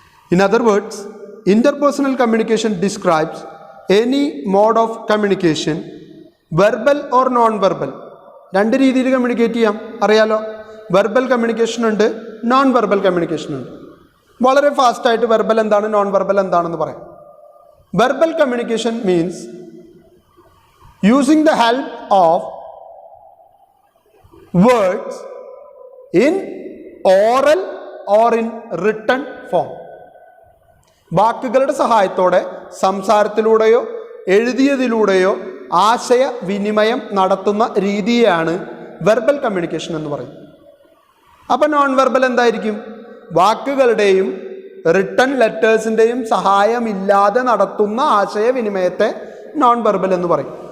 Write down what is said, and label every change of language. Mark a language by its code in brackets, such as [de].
[en] In other words, interpersonal communication describes any mode of communication, verbal or non-verbal. [ml] രണ്ട് രീതിയിൽ communicate ചെയ്യാം, അറിയാലോ. Verbal communication ഉണ്ട്, non verbal communication ഉണ്ട്. വളരെ ഫാസ്റ്റായിട്ട് വെർബൽ എന്താണ് നോൺ വെർബൽ എന്താണെന്ന് പറയാം. [en] Verbal communication means using the help of words in oral or in written form. [ml] വാക്കുകളുടെ സഹായത്തോടെ സംസാരത്തിലൂടെയോ എഴുതിയതിലൂടെയോ ആശയവിനിമയം നടത്തുന്ന രീതിയാണ് വെർബൽ കമ്മ്യൂണിക്കേഷൻ എന്ന് പറയും. അപ്പം നോൺ വെർബൽ എന്തായിരിക്കും? വാക്കുകളുടെയും റിട്ടൺ ലെറ്റേഴ്സിൻ്റെയും സഹായമില്ലാതെ നടത്തുന്ന ആശയവിനിമയത്തെ നോൺ വെർബൽ എന്ന് പറയും.